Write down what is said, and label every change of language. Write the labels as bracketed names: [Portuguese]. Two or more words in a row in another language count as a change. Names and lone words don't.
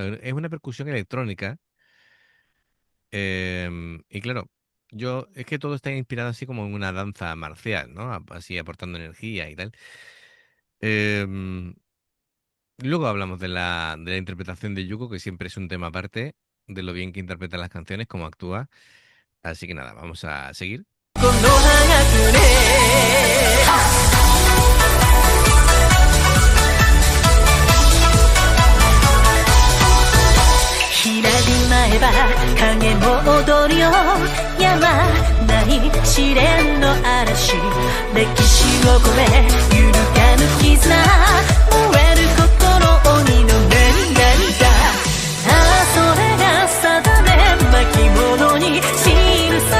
[Spanish] Es una percusión electrónica. Y claro, es que todo está inspirado así como en una danza marcial, ¿no? Así aportando energía y tal. Em, Luego hablamos de la interpretación de Yuko, que siempre es un tema aparte, de lo bien que interpreta las canciones, cómo actúa. Así que nada, vamos a seguir. [Japanese] この葉がくれひらり舞えば影も踊るよやまない試練の嵐歴史を超え揺るがぬ絆燃える心鬼の涙ああそれが定め巻物に記さ